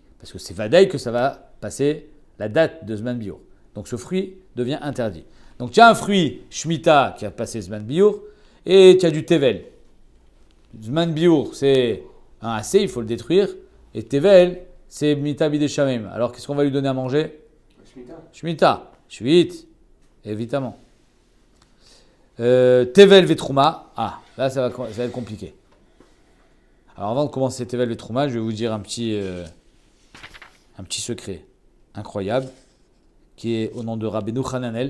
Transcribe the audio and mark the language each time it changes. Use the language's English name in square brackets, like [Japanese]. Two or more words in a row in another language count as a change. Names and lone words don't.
[French] Parce que c'est vadaï que ça va passer la date de [Hebrew] זמן ביעור. [French] Donc, ce fruit devient interdit. Donc, tu as un fruit Shemitah qui a passé [Hebrew] זמן ביעור, [French] et tu as du Tevel. [Hebrew] זמן ביעור, [French] c'est un assez, il faut le détruire. Et Tevel, c'est [Hebrew] מיתה בידי שמים. [French] Alors, qu'est-ce qu'on va lui donner à manger? Shemitah. [Hebrew] שמיטה, שביעית, [French] évidemment. [Hebrew] טבל ותרומה. [French] Ah, là, ça va être compliqué. Alors, avant de commencer [Hebrew] טבל ותרומה, [French] je vais vous dire un petit secret incroyable qui est au nom de Rabbeinu Hananel.